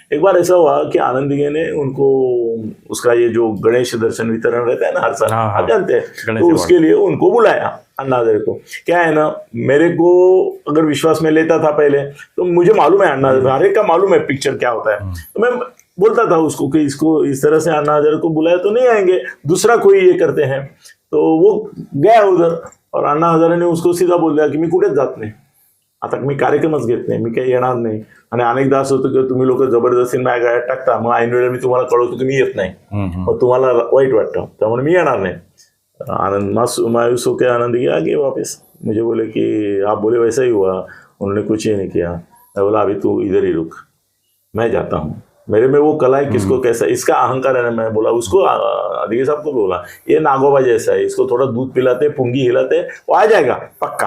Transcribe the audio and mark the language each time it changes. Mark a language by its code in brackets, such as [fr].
[hi] एक बार ऐसा हुआ कि आनंद दिघे ने उनको उसका ये जो गणेश दर्शन वितरण रहता है ना हर साल, आप जानते हैं, तो उसके लिए उनको बुलाया अन्ना हजारे को। क्या है ना, मेरे को अगर विश्वास में लेता था पहले तो मुझे मालूम है अन्ना हजारे का मालूम है पिक्चर क्या होता है, तो मैं बोलता था उसको कि इसको इस तरह से अन्ना हजारे को बुलाया तो नहीं आएंगे, दूसरा कोई ये करते हैं। तो वो गया उधर और अण्णा हजारेने उसको सीधा बोल दिया की [mr] मी कुठेच जात नाही, आता मी कार्यक्रमच घेत नाही, मी काही येणार नाही। आणि अनेकदा असं होतं की तुम्ही लोक जबरदस्तीने माझ्या गाड्यात टाकता, मग ऐन वेळेला मी तुम्हाला कळवतो की मी येत नाही, मग तुम्हाला वाईट वाटतं, त्यामुळे मी येणार नाही। [hi] आनंद मायूस होकर आनंद गया आगे वापस, मुझे बोले कि आप बोले वैसा ही हुआ, उन्होंने कुछ ही नहीं किया। मैं बोला अभी तू इधर ही रुक, मैं जाता हूँ, मेरे में वो कला है, किसको कैसा, इसका अहंकार है ना। मैं बोला उसको, दिघे साहब को बोला ये नागोबा जैसा है, इसको थोड़ा दूध पिलाते, पुंगी हिलाते, वो आ जाएगा पक्का।